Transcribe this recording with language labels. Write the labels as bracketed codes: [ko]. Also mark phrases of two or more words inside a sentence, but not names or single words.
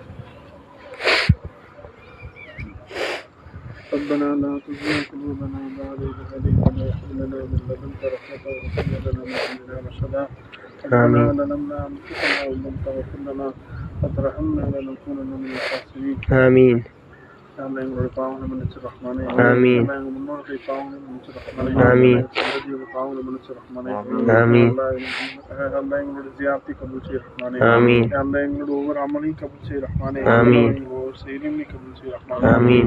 [ar] ربنا لا تزغ قلوبنا بعد إذ هديتنا وهب لنا من لدنك رحمة وهب لنا من أمرنا رشدا ربنا ظلمنا أنفسنا وإن لم تغفر لنا وترحمنا لنكونن من الخاسرين آمين. [ta] எங்களுடைய பாவங்களை மன்னிச்சு ரஹ்மானே ஆமீன். எங்க முன்னோர்களுடைய பாவங்களை மன்னிச்சு ரஹ்மானே ஆமீன். சந்ததியோட பாவங்களை மன்னிச்சு ரஹ்மானே ஆமீன். அல்லாஹ் எங்களுடைய ஜியாரத்தை கபூல் செய்ய ரஹ்மானே ஆமீன். அல்லாஹ் எங்களுடைய ஒவ்வொரு அமலையும் கபூல் செய்ய ரஹ்மானே ஆமீன். ஒவ்வொரு செயலையும் கபூல் செய்ய ரஹ்மானே ஆமீன்.